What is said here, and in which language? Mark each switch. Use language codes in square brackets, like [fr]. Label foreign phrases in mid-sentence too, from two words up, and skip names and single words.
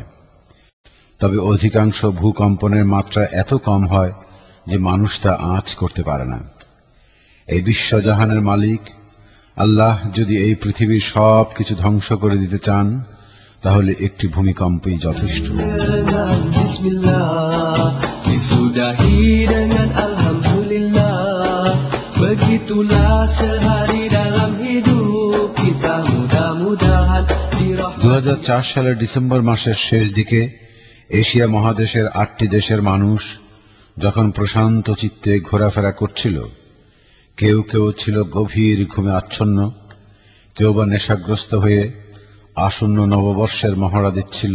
[bn] তবে অধিকাংশ ভূকম্পনের মাত্রা এত কম হয় যে মানুষ তা আঁচ করতে পারে না। এই বিশ্বজাহানের মালিক আল্লাহ যদি এই পৃথিবীর সব কিছু ধ্বংস করে দিতে চান, তাহলে একটি ভূমিকম্পই যথেষ্ট। [id] Disudahi dengan alhamdulillah, begitulah sehari dalam hidup kita, mudah-mudahan dirahmati। [bn] 2004 সালের ডিসেম্বর মাসের শেষ দিকে এশিয়া মহাদেশের 8টি দেশের মানুষ যখন প্রশান্ত চিত্তে ঘোরাফেরা করছিল, কেউ কেউ ছিল গভীর ঘুমে আচ্ছন্ন, কেউ বা নেশাগ্রস্ত হয়ে আসন্ন নববর্ষের মহড়া দিচ্ছিল।